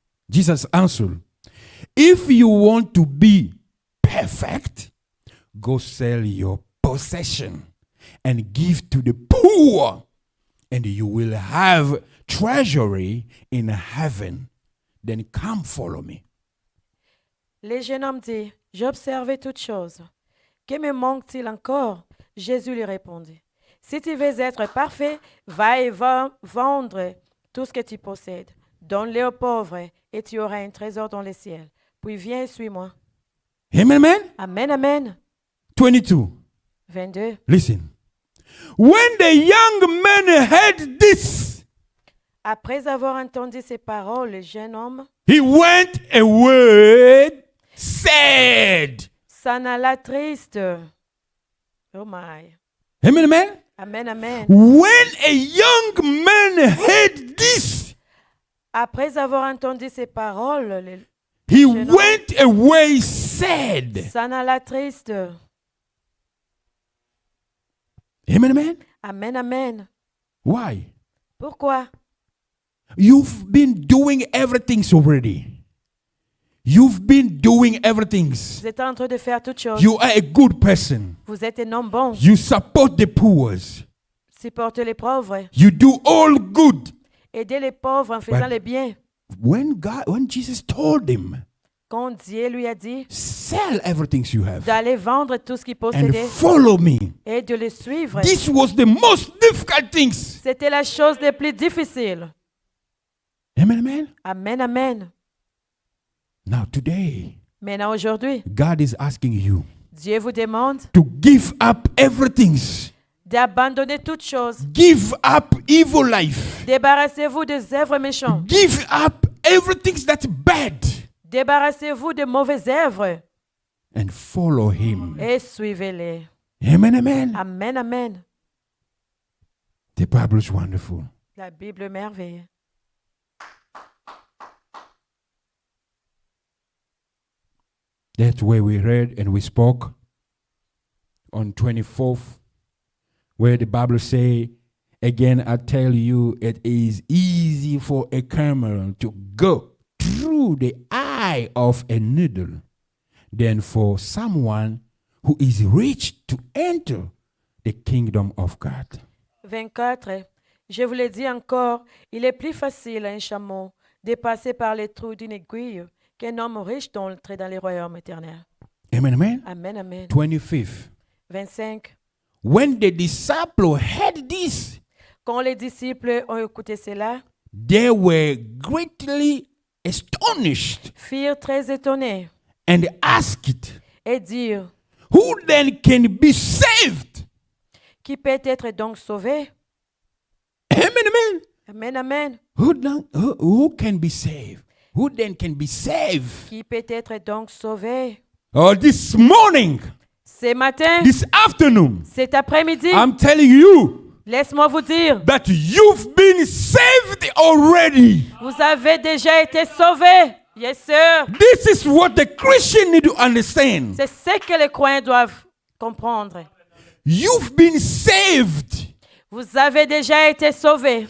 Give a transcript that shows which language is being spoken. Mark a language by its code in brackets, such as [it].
[en] Jesus answered, if you want to be perfect, go sell your possession and give to the poor, and you will have treasury in heaven. Then come follow me. [fr] le jeune homme dit, j'observais toutes choses. Que me manque-t-il encore? Jésus lui répondit, si tu veux être parfait, va et vendre tout ce que tu possèdes. Donne-le aux pauvres et tu auras un trésor dans le ciel. Puis viens et suis-moi. [en] Amen, amen. Amen, amen. 22. 22. Listen. When the young man heard this, [fr] Après avoir entendu ces paroles, le jeune homme [en] he went away sad. [fr] s'en alla triste. [en] Oh my. Amen, amen. Amen, amen. When a young man heard this, [fr] Après avoir entendu ces paroles, le [en] he [fr] jeune homme [en] went away sad. [fr] s'en alla triste. [en] Amen, amen. Amen, amen. Why? [fr] Pourquoi? [en] You've been doing everything already. You've been doing everything. [fr] Vous êtes en train de faire toutes choses. [en] You are a good person. [fr] Vous êtes un homme bon. [en] You support the poor. [fr] Supportez les pauvres. [en] You do all good. [fr] Aidez les pauvres en faisant [en] But- [fr] le bien. [en] When Jesus told him, [fr] Quand Dieu lui a dit [en] sell everything you have [fr] d'aller vendre tout ce qu'il [en] and [fr] possédait [en] follow me. [fr] et de le suivre, [en] This was the most difficult things. [fr] c'était la chose la plus difficile. [en] Amen, amen. Amen, amen. Now today, [fr] Maintenant, aujourd'hui, [en] God is asking you [fr] Dieu vous demande [en] to give up everything. [fr] d'abandonner toutes choses. [en] Give up evil life. [fr] Débarrassez-vous des œuvres méchantes. [en] Give up everything that's bad [fr] Débarrassez-vous des mauvaises œuvres [en] and follow him. [fr] et suivez-les. [en] Amen, amen. Amen, amen. The Bible is wonderful. [fr] La Bible est merveilleuse. [en] That's where we read and we spoke on 24th, where the Bible say, Again, I tell you, it is easy for a camel to go through the eye of a needle than for someone who is rich to enter the kingdom of God. 24. [fr] Je vous le dis encore, il est plus facile à un chameau de passer par les trous d'une aiguille qu'un homme riche d'entrer dans le royaume éternel. [en] Amen, amen. Amen, amen. 25. 25. When the disciples heard this, [fr] Quand les disciples ont écouté cela, [en] they were greatly astonished [fr] firent très étonnés [en] and asked, [fr] et dirent, [en] who then can be saved? [fr] qui peut être donc sauvé? [en] Amen, amen. Amen, amen. Who can be saved? Who then can be saved? [fr] Qui peut être donc sauvé? [en] Oh, this morning, [fr] Ce matin, [en] this afternoon, [fr] cet après-midi, [en] I'm telling you [fr] laisse-moi vous dire, [en] that you've been saved already. [fr] vous avez déjà été sauvés. [en] Yes, sir. This is what the Christian need to understand. [fr] C'est ce que les croyants doivent comprendre. [en] You've been saved [fr] Vous avez déjà été sauvés